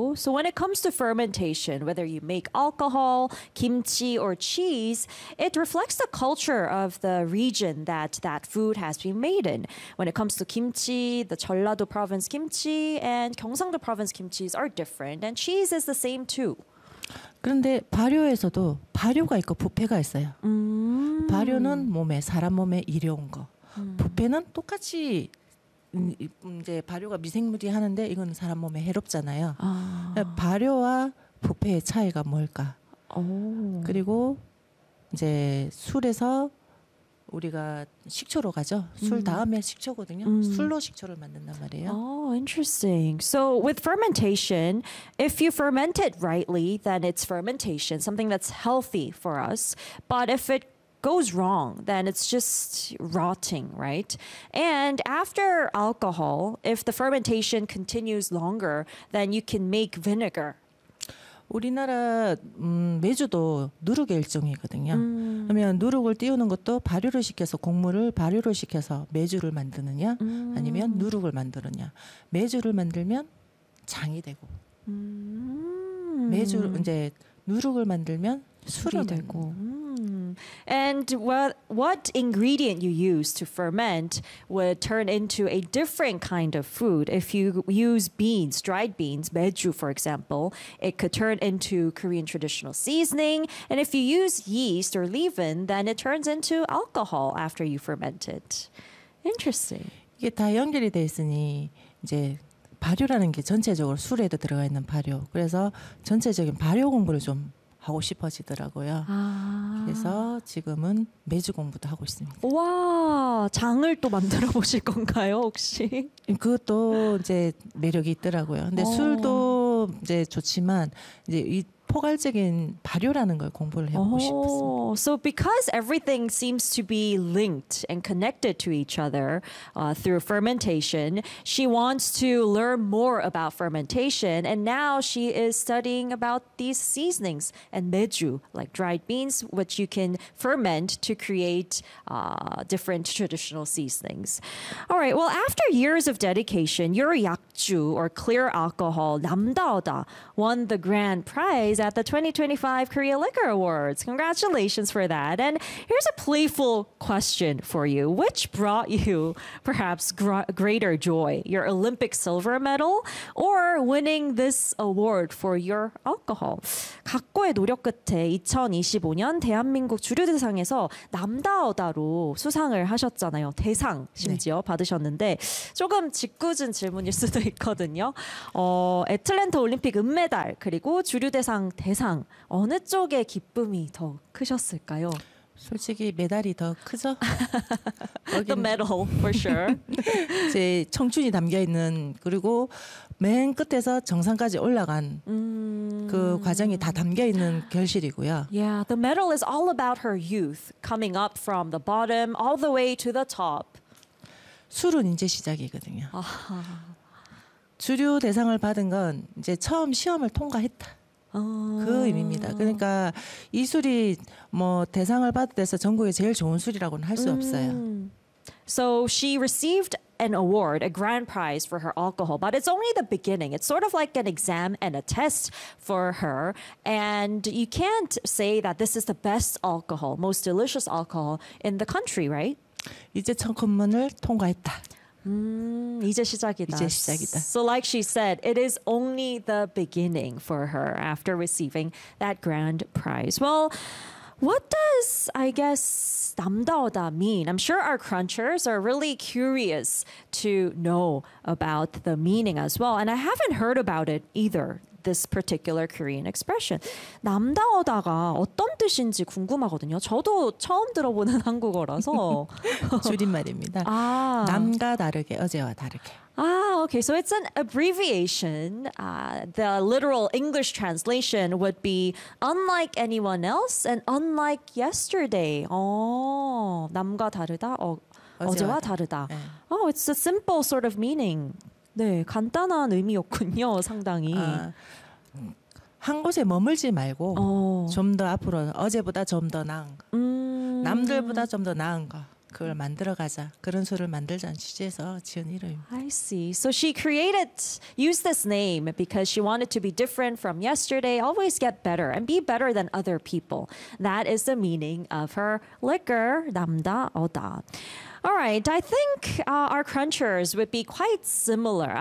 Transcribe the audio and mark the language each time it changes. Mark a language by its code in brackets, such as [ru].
[en] So when it comes to fermentation, whether you make alcohol, kimchi or cheese, it reflects the culture of the region that food has been made in. When it comes to kimchi, the 전라도 province kimchi and 경상도 province kimchis are different, and cheese is the same too. [ko] 그런데 발효에서도 발효가 있고 부패가 있어요. 발효는 몸에 사람 몸에 일어온 거. 부패는 똑같이 이제 발효가 미생물이 하는데 이건 사람 몸에 해롭잖아요. 아. 발효와 부패의 차이가 뭘까? 오. 그리고 이제 술에서 우리가 식초로 가죠. 술 다음에 식초거든요. 술로 식초를 만든단 말이에요. [en] Oh, interesting. So with fermentation, if you ferment it rightly, then it's fermentation, something that's healthy for us. But if it goes wrong, then it's just rotting, right? And after alcohol, if the fermentation continues longer, then you can make vinegar. [ko] 우리나라 매주도 누룩의 일종이거든요. 그러면 누룩을 띄우는 것도 발효를 시켜서 곡물을 발효를 시켜서 매주를 만드느냐 아니면 누룩을 만드느냐. 매주를 만들면 장이 되고 매주 이제 누룩을 만들면 술이 되고. [en] And what ingredient you use to ferment would turn into a different kind of food. If you use beans, dried beans, maeju for example, it could turn into Korean traditional seasoning. And if you use yeast or leaven, then it turns into alcohol after you ferment it. Interesting. [ko] 이게 다 연결이 돼 있으니 이제 발효라는 게 전체적으로 술에도 들어가 있는 발효. 그래서 전체적인 발효 공부를 좀 하고 싶어지더라고요. 아. 그래서 지금은 매주 공부도 하고 있습니다. 와, 장을 또 만들어 보실 건가요, 혹시? 그것도 이제 매력이 있더라고요. 근데 오. 술도 이제 좋지만 이제 이 포괄적인 발효라는 걸 공부를 해보고 싶었습니다. [en] So because everything seems to be linked and connected to each other through fermentation, she wants to learn more about fermentation, and now she is studying about these seasonings and maeju, like dried beans, which you can ferment to create different traditional seasonings. All right, well, after years of dedication, your 약주, or clear alcohol, 남다오다, won the grand prize at the 2025 Korea Liquor Awards. Congratulations for that. And here's a playful question for you. Which brought you perhaps greater joy, your Olympic silver medal or winning this award for your alcohol? [ko] 각고의 노력 끝에 2025년 대한민국 주류대상에서 남다오다로 수상을 하셨잖아요. 대상 심지어 네. 받으셨는데 조금 짓궂은 질문일 수도 있거든요. 애틀랜타 올림픽 은메달 그리고 주류대상 대상 어느 쪽의 기쁨이 더 크셨을까요? 솔직히 메달이 더 크죠. [en] The medal for sure. [ko] 제 청춘이 담겨 있는 그리고 맨 끝에서 정상까지 올라간 그 과정이 다 담겨 있는 결실이고요. [en] Yeah, the medal is all about her youth coming up from the bottom all the way to the top. [ko] 술은 이제 시작이거든요. 아하. 주류 대상을 받은 건 이제 처음 시험을 통과했다. 그 의미입니다. 그러니까 이 술이 뭐 대상을 받아서 전국에 제일 좋은 술이라고는 할 수 없어요. [en] So she received an award, a grand prize for her alcohol, but it's only the beginning. It's sort of like an exam and a test for her. And you can't say that this is the best alcohol, most delicious alcohol in the country, right? [ko] 이제 첫 통과했다. 이제 시작이다. 이제 시작이다. [en] So like she said, it is only the beginning for her after receiving that grand prize. Well, what does, I guess, 남다오다 mean? I'm sure our crunchers are really curious to know about the meaning as well. And I haven't heard about it either, this particular Korean expression. [ko] 남다오다가 어떤 뜻인지 궁금하거든요. 저도 처음 들어보는 한국어라서. 줄임말입니다. 아. 남과 다르게, 어제와 다르게. [en] Ah, okay. So it's an abbreviation. The literal English translation would be unlike anyone else and unlike yesterday. [ko] Oh, 남과 다르다. 어제와 다르다. 네. [en] Oh, it's a simple sort of meaning. [ko] 네, 간단한 의미였군요. 상당히. 한 곳에 머물지 말고 좀 더 앞으로 어제보다 좀 더 나은 거. 남들보다 좀 더 나은 거. 그걸 만들어가자. 그런 술을 만들자는 취지에서 지은 이름입니다. [en] I see. So she created, used this name because she wanted to be different from yesterday, always get better and be better than other people. That is the meaning of her liquor, 남다오다. All right, I think our crunchers would be quite similar.